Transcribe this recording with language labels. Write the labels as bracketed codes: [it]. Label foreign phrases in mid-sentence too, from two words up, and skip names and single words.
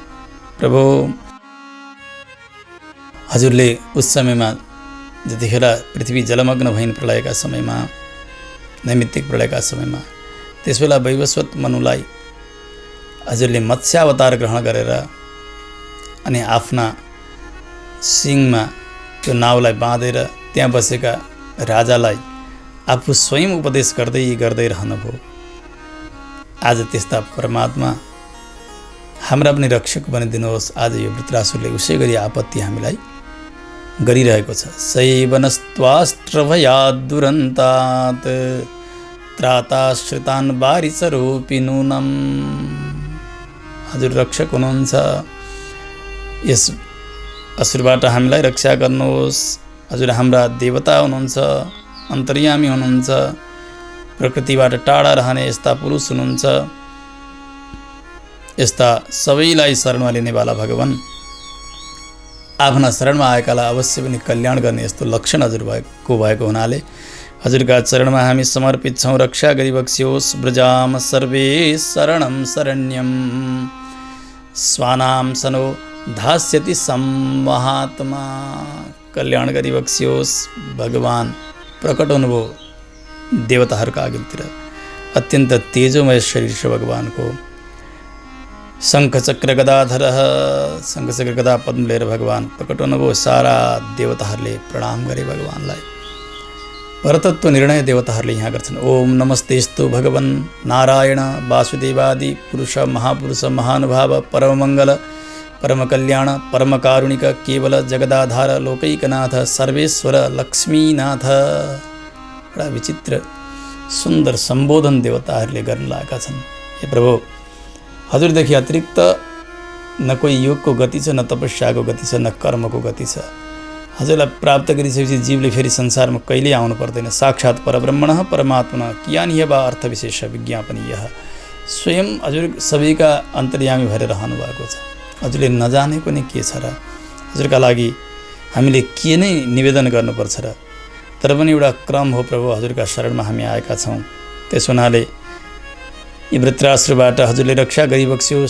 [ne] प्रभु हजुरले उस समयमा जतिखेर पृथ्वी जलमग्न भइन् प्रलयका समयमा, नैमित्तिक प्रलयका समयमा, त्यसबेला वैवस्वत मनुलाई हजुरले मत्स्यावतार ग्रहण गरेर अनि आफ्ना सिङमा त्यो नाउलाई बाँधेर त्यहाँ बसेका राजालाई आफू स्वयं उपदेश गर्दै गर्दै रहनुभयो। आज त्यस्ता परमात्मा हाम्रा पनि रक्षक बनिदिनुहोस्। आज यो वृत्रासुरले उसै गरी आपत्ति हामीलाई गरिरहेको छ। [sa] सैवनस्त्वाष्ट्रभयात् दुरन्तात् त्राताश्रितान् वारिसरूपी नूनम। [ne] हजुर रक्षक हुनुहुन्छ, यस असुरबाट हामीलाई रक्षा गर्नुहोस्। हजुर हाम्रा देवता हुनुहुन्छ, अन्तर्यामी हुनुहुन्छ, प्रकृतिबाट टाढा रहने यस्ता पुरुष हुनुहुन्छ। यस्ता सबैलाई शरणमा लिनेवाला भगवान आफ्ना शरणमा आएकालाई अवश्य पनि कल्याण गर्ने यस्तो लक्षण हजुर भएको हुनाले हजुरका चरणमा हामी समर्पित छौँ। रक्षा गरिबक्सियोस्। [sa] व्रजाम सर्वे शरणं शरण्यं स्वानाम सनो धास्यति सम्महात्मा। [ne] कल्याण गरिबक्सियोस्। भगवान प्रकट हुनुभयो देवताहरूका अघिल्तिर। अत्यन्त तेजोमय शरीर छ भगवानको। शङ्खचक्र गदाधर, शङ्खचक्र गदा पद्म लिएर भगवान प्रकट हुनुभयो। सारा देवताहरूले प्रणाम गरे भगवानलाई। परतत्व निर्णय देवताहरूले यहाँ गर्छन्। [sa] ओम नमस्तेस्तु भगवन् नारायण वासुदेवादि पुरुष महापुरुष महानुभाव परममङ्गल परमकल्याण परमकारुणिक केवल जगदाधार लोकैकनाथ सर्वेश्वर लक्ष्मीनाथ। [ne] एउटा विचित्र सुन्दर सम्बोधन देवताहरूले गर्न लागेका छन्। हे प्रभु, हजुरदेखि अतिरिक्त न कोही योगको गति छ, न तपस्याको गति छ, न कर्मको गति छ। हजुरलाई प्राप्त गरिसकेपछि जीवले फेरि संसारमा कहिल्यै आउनु पर्दैन। [sa] साक्षात् परब्रह्मणः परमात्मनः कियानिह वा अर्थ विशेष विज्ञापनीय। [ne] स्वयं हजुर सबैका अन्तर्यामी भएर रहनु भएको छ। हजुरले नजानेको नै के छ र? हजुरका लागि हामीले के नै निवेदन गर्नुपर्छ र? तर पनि एउटा क्रम हो प्रभु, हजुरका शरणमा हामी आएका छौँ। त्यस हुनाले यी वृत्रासुरबाट हजुरले रक्षा गरिबक्स्योस्।